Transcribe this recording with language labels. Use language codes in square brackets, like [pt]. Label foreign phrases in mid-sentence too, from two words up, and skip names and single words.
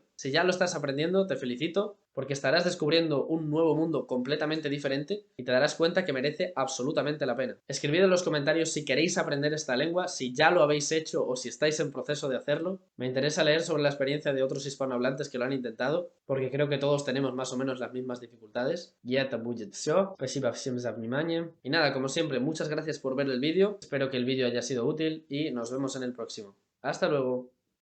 [es] Si ya lo estás aprendiendo, te felicito, porque estarás descubriendo un nuevo mundo completamente diferente y te darás cuenta que merece absolutamente la pena. Escribid en los comentarios si queréis aprender esta lengua, si ya lo habéis hecho o si estáis en proceso de hacerlo. Me interesa leer sobre la experiencia de otros hispanohablantes que lo han intentado, porque creo que todos tenemos más o menos las mismas dificultades. [ru] Y это будет всё. Спасибо всем за внимание. [es] Y nada, como siempre, muchas gracias por ver el vídeo. Espero que el vídeo haya sido útil y nos vemos en el próximo. Hasta luego.